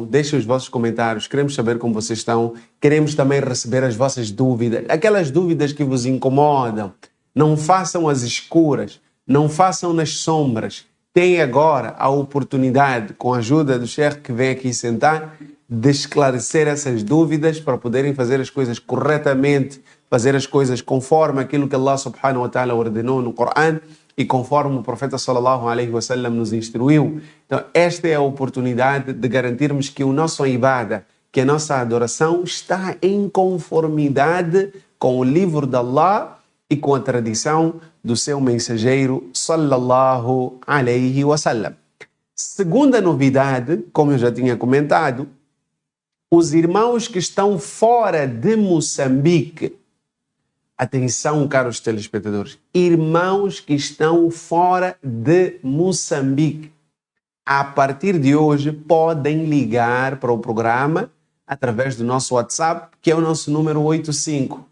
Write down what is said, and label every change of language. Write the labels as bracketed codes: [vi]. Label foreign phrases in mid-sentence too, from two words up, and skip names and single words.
[pt] Deixem os vossos comentários, queremos saber como vocês estão, queremos também receber as vossas dúvidas, aquelas dúvidas que vos incomodam. Não façam as escuras, não façam nas sombras. Tem agora a oportunidade, com a ajuda do Sheikh que vem aqui sentar, de esclarecer essas dúvidas para poderem fazer as coisas corretamente, fazer as coisas conforme aquilo que [ar] الله سبحانه وتعالى [pt] ordenou no Coran e conforme o profeta [ar] صلى الله عليه وسلم [pt] nos instruiu. Então, esta é a oportunidade de garantirmos que o nosso ibada, que a nossa adoração está em conformidade com o livro de Allah e com a tradição do seu mensageiro [ar] صلى الله عليه وسلم. [pt] Segunda novidade, como eu já tinha comentado, os irmãos que estão fora de Moçambique, atenção, caros telespectadores, irmãos que estão fora de Moçambique, a partir de hoje podem ligar para o programa através do nosso WhatsApp, que é o nosso número 85.